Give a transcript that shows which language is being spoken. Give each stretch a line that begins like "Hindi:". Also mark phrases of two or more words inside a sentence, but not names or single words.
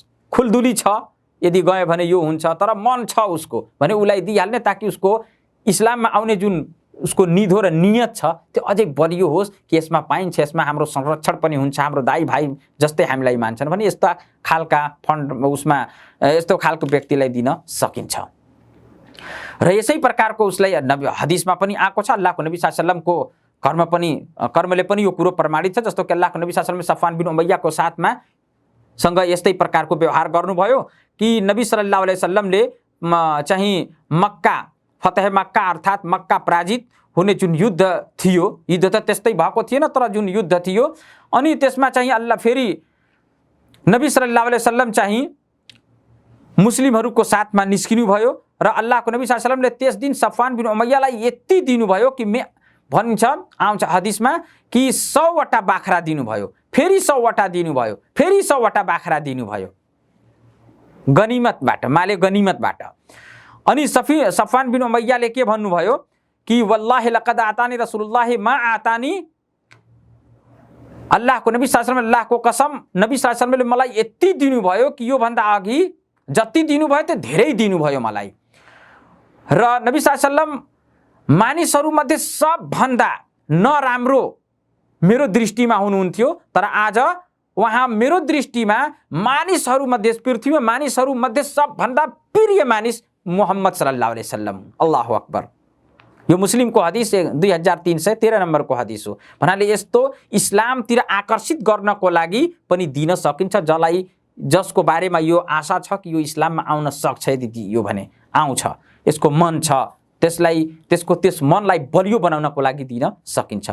Nepali: खुल्दुली छ, यदि गयो भने यो हुन्छ, तर मन छ उसको भने उसलाई दिइहाल्ने, ताकि उसको इस्लाममा आउने जुन उसको निधो र नियत छ त्यो अझै बलियो होस् कि यसमा पाइन्छ, यसमा हाम्रो संरक्षण पनि हुन्छ, हाम्रो दाइ भाइ जस्तै हामीलाई मान्छन् भने यस्ता खालका फन्ड उसमा यस्तो खालको व्यक्तिलाई दिन सकिन्छ। र यसै प्रकारको उसलाई हदिसमा पनि आएको छ। अल्लाहको नबी
Arabic: صلى الله عليه وسلم
Nepali: कर्मले पनि यो कुरो प्रमाणित छ। जस्तो कि अल्लाहको नबी
Arabic: صلى الله عليه وسلم
Nepali: सफवान बिन उमय्याको साथमा सँग यस्तै प्रकारको व्यवहार गर्नुभयो कि नबी
Arabic: صلى الله عليه وسلم
Nepali: चाहिँ मक्का फतह मक्का अर्थात् मक्का पराजित हुने जुन युद्ध थियो, युद्ध त त्यस्तै भएको थिएन तर जुन युद्ध थियो, अनि त्यसमा चाहिँ अल्लाह फेरि नबी
Arabic: صلى الله عليه وسلم
Nepali: चाहिँ मुस्लिमहरूको साथमा निस्किनु भयो र अल्लाहको नबी
Arabic: صلى الله عليه وسلم
Nepali: त्यस दिन सफवान बिन उमय्यालाई यति दिनुभयो कि भनिन्छ आउँछ हदिसमा कि 100 वटा बाख्रा दिनुभयो, फेरि 100 वटा दिनुभयो, फेरि 100 वटा बाख्रा दिनुभयो गनिमतबाट, माले गनिमतबाट। अनि सफवान बिन उमय्याले के भन्नुभयो कि
Arabic: والله لقد أعطاني رسول الله ما أعطاني,
Nepali: अल्लाहको नबी
Arabic: صلى الله عليه وسلم,
Nepali: अल्लाहको कसम नबी
Arabic: صلى الله عليه وسلم
Nepali: मलाई यति दिनुभयो कि यो भन्दा अघि जति दिनुभयो त्यो धेरै दिनुभयो मलाई। र नबी
Arabic: صلى الله عليه وسلم
Nepali: मानिसहरू मध्ये सबभन्दा नराम्रो मेरो दृष्टिमा हुनुहुन्थ्यो, तर आज वहाँ मेरो दृष्टिमा मानिसहरू मध्ये, पृथ्वीमा मानिसहरू मध्ये सबभन्दा प्रिय मानिस मोहम्मद
Arabic: صلى الله عليه وسلم. الله أكبر.
Nepali: यो मुस्लिमको हदिस 2313 नम्बरको हदिस हो। भन्नाले यस्तो इस्लामतिर आकर्षित गर्नको लागि पनि दिन सकिन्छ, जसको बारेमा यो आशा छ कि यो इस्लाममा आउन सक्छ, यदि यो भने आउँछ, यसको मन छ, त्यस मनलाई बलियो बनाउनको लागि दिन सकिन्छ।